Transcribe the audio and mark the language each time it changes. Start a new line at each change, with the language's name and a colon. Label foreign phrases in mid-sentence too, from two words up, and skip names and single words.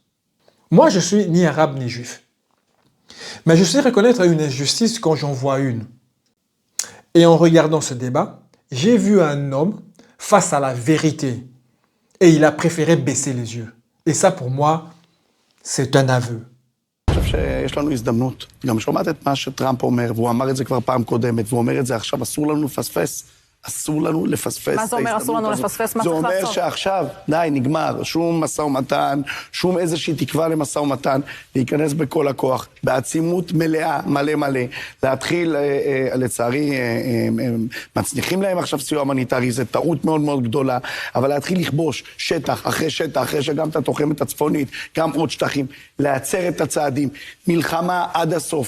French: Moi, je suis ni arabe ni juif. Mais je sais reconnaître une injustice quand j'en vois une. Et en regardant ce débat, j'ai vu un homme face à la vérité. Et il a préféré baisser les yeux. Et ça, pour moi, c'est un aveu.
Hebrew: אני חושב שיש לנו הזדמנות. גם שומעת את מה שטראמפ אומר, והוא אמר את זה כבר פעם קודמת, והוא אומר את זה עכשיו, אסור לנו לפספס. אסור לנו לפספס. מה זה אומר אסור לנו לפספס? מה צריך לעשות? זה אומר שעכשיו, די, נגמר, שום משא ומתן, שום איזושהי תקווה למשא ומתן, להיכנס בכל הכוח, בעצימות מלאה, מלא מלא, להתחיל, לצערי, מצניחים להם עכשיו סיוע הומניטרי, זה טעות מאוד מאוד גדולה, אבל להתחיל לכבוש שטח, אחרי שגם את התוחמת הצפונית, גם עוד שטחים, לעצר את הצעדים, מלחמה עד הסוף.